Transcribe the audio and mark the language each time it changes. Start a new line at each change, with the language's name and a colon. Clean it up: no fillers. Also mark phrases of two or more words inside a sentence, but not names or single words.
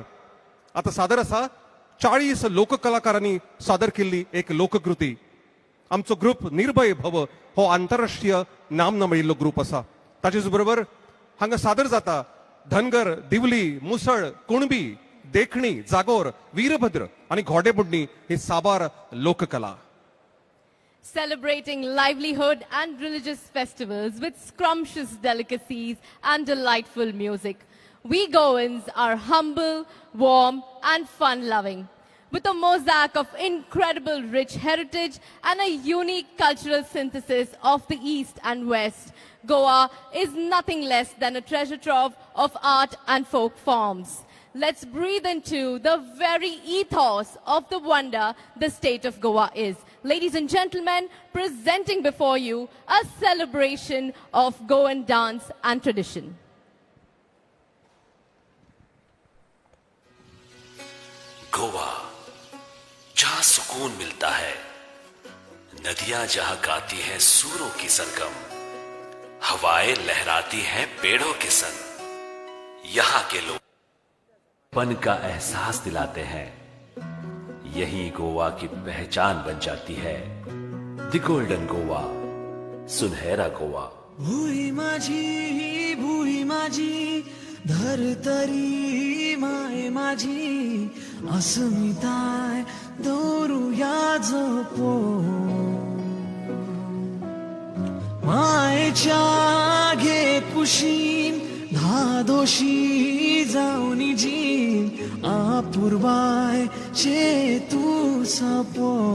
Konkani: आता सादर आसा 40 लोककलाकारांनी सादर केल्ली एक लोककृती. आमचो ग्रुप निर्भय भव हो आंतरराष्ट्रीय नामना मेळिल्लो ग्रुप आसा. ताचेच बरोबर हांगा सादर जाता धनगर, दिवली, मुसळ, कुणबी, देखणी, जागोर, वीरभद्र आणि घोडेबुडणी ही साबार लोककला.
English: Celebrating livelihood and religious festivals with scrumptious delicacies and delightful music. We Goans are humble, warm, and fun-loving. With a mosaic of incredible rich heritage and a unique cultural synthesis of the East and West, Goa is nothing less than a treasure trove of art and folk forms. Let's breathe into the very ethos of the wonder the state of Goa is. Ladies and gentlemen, presenting before you a celebration of Goan dance and tradition.
Hindi: गोवा, जहां सुकून मिलता है, नदियां जहां गाती हैं सूरों की सरगम, हवाएं लहराती हैं पेड़ों के संग, यहां के लोग पन का एहसास दिलाते हैं. यही गोवा की पहचान बन जाती है.
English: The Golden Goa,
Hindi: सुनहरा गोवा.
Marathi: भूई माझी धरतरी माय माझी अस्मिताय दौरुया जपो. मायेच्या घे कुशीन धादोशी जाऊन जीन आपुरबाय तू सपो.